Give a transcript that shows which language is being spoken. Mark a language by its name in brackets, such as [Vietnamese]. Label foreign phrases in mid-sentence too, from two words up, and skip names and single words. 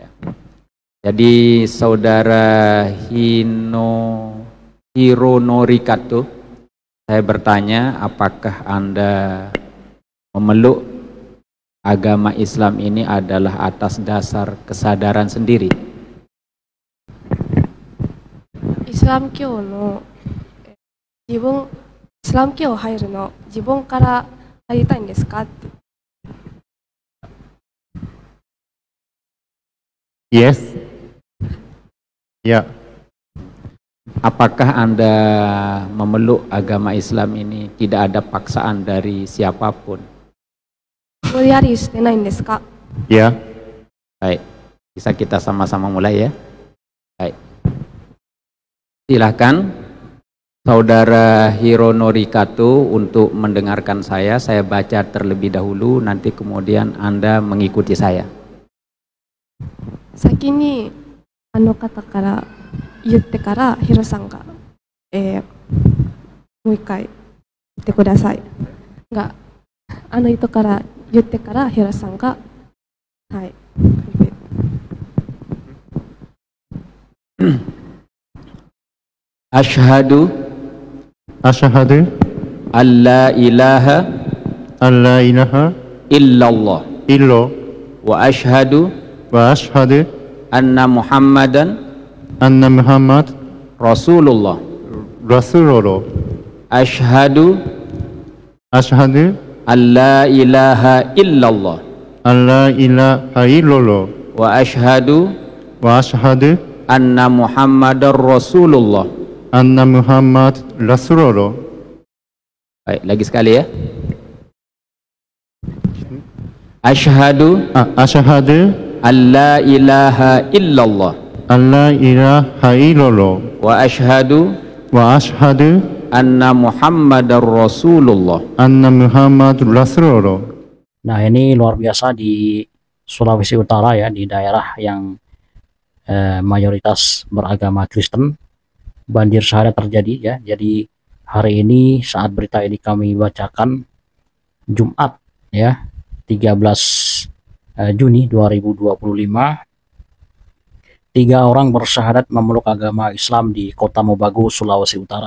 [Indonesian] Jadi saudara Hironori Kato, saya bertanya, apakah Anda memeluk agama Islam ini adalah atas dasar kesadaran sendiri? [Japanese] イスラム教の自分イスラム教入るの自分から入りたいんですかって。 [English] Yes. [Indonesian] Ya. Apakah Anda memeluk agama Islam ini tidak ada paksaan dari siapapun? [Japanese] 無理やりしてないんですか? [Indonesian] Ya. Baik. Bisa kita sama-sama mulai ya? Baik. Silakan saudara Hironori Kato untuk mendengarkan saya baca terlebih dahulu, nanti kemudian Anda mengikuti saya. [Japanese] 先にあの方から言ってからヒロさんが、もう一回言ってくださいが、あの人から言ってからヒロさんがはい。 [Arabic] أشهد ألا إله إلا الله وأشهد أن محمدا رسول الله رسول الله. أشهد أشهد أن لا إله إلا الله. ألا إله إلا الله. وأشهد وأشهد أن محمدا رسول الله. أن محمد رسول الله. [Indonesian] Baik, lagi sekali ya. [Arabic] أشهد أشهد أن لا إله إلا الله. ألا إله إلا الله. وأشهد وأشهد أن محمدا رسول الله. أن محمد رسول الله. [Indonesian] Nah, ini luar biasa di Sulawesi Utara ya, di daerah yang mayoritas beragama Kristen. Banjir syahadat terjadi ya. Jadi hari ini saat berita ini kami bacakan, Jumat ya, 13 Juni 2025, 3 orang bersyahadat memeluk agama Islam di Kota Mobagu, Sulawesi Utara.